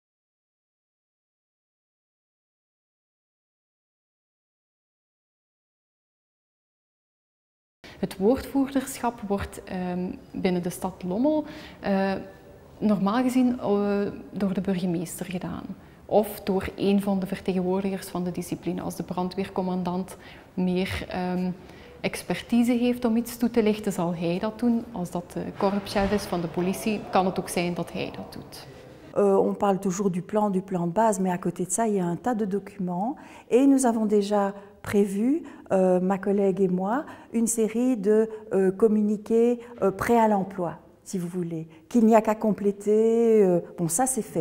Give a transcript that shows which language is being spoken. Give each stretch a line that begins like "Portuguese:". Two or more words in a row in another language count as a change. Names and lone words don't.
Dutch: Het woordvoerderschap wordt binnen de stad Lommel normaal gezien door de burgemeester gedaan. Of door een van de vertegenwoordigers van de discipline. Als de brandweercommandant meer expertise heeft om iets toe te lichten, zal hij dat doen. Als dat de korpschef is van de politie, kan het ook zijn dat hij dat doet.
French: On parle toujours du plan de base, mais à côté de ça, il y a un tas de documents. Et nous avons déjà prévu, ma collègue et moi, une série de communiqués prêts à l'emploi, si vous voulez, qu'il n'y a qu'à compléter. Bon, ça c'est fait.